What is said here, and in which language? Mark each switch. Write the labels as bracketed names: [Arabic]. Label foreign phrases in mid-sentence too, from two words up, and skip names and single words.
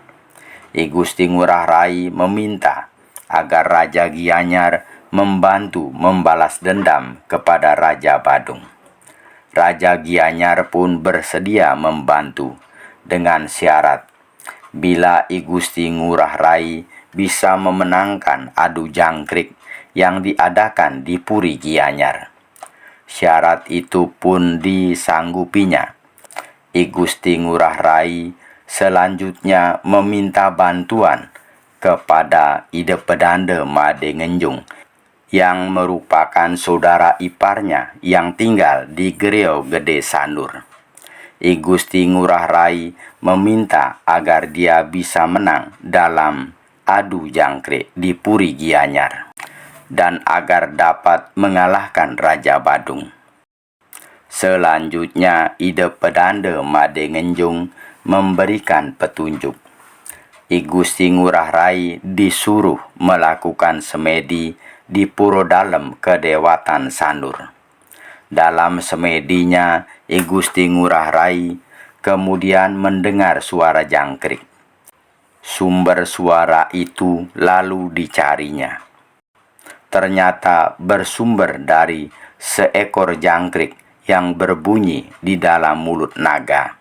[Indonesian] I Gusti Ngurah Rai meminta agar Raja Gianyar membantu membalas dendam kepada Raja Badung. Raja Gianyar pun bersedia membantu dengan syarat bila I Gusti Ngurah Rai bisa memenangkan adu jangkrik yang diadakan di Puri Gianyar. Syarat itu pun disanggupinya. I Gusti Ngurah Rai selanjutnya meminta bantuan kepada Ide Pedanda Made Ngenjung yang merupakan saudara iparnya yang tinggal di Gereo Gede Sandur. I Gusti Ngurah Rai meminta agar dia bisa menang dalam adu jangkrik di Puri Gianyar dan agar dapat mengalahkan Raja Badung. Selanjutnya Ide Pedanda Made Ngenjung memberikan petunjuk. I Gusti Ngurah Rai disuruh melakukan semedi di Puro Dalem Kedewatan Sandur. Dalam semedinya, I Gusti Ngurah Rai kemudian mendengar suara jangkrik. Sumber suara itu lalu dicarinya. Ternyata bersumber dari seekor jangkrik yang berbunyi di dalam mulut naga.